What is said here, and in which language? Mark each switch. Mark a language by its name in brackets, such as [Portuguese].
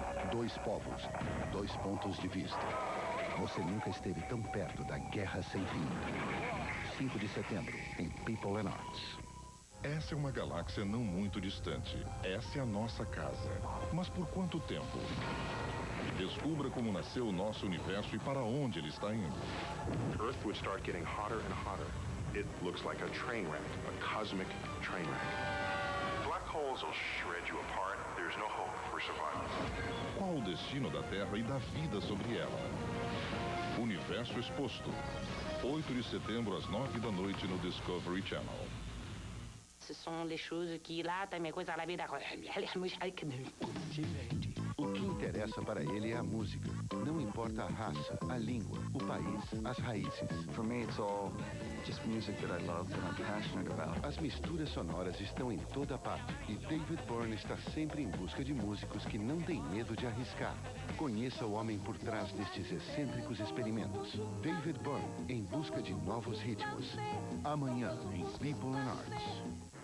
[Portuguese] 2 povos, 2 pontos de vista. Você nunca esteve tão perto da guerra sem fim. 5 de setembro, em People and Arts. Essa é uma galáxia não muito distante. Essa é a nossa casa. Mas por quanto tempo? Descubra como nasceu o nosso universo e para onde ele está indo. [English] Earth would start getting hotter and hotter. It looks like a train wreck, a cosmic train wreck. Black holes will shred you apart. There's no hope for survival. [Portuguese] Qual o destino da Terra e da vida sobre ela? Universo exposto. 8 de setembro às 9 da noite no Discovery Channel. Ce sont les choses qui latam mes coisas à la vida. O que interessa para ele é a música. Não importa a raça, a língua, o país, as raízes. [English] For me, it's all just music that I love, that I'm passionate about. [Portuguese] As misturas sonoras estão em toda parte e David Byrne está sempre em busca de músicos que não têm medo de arriscar. Conheça o homem por trás destes excêntricos experimentos. David Byrne, em busca de novos ritmos. Amanhã, em People and Arts.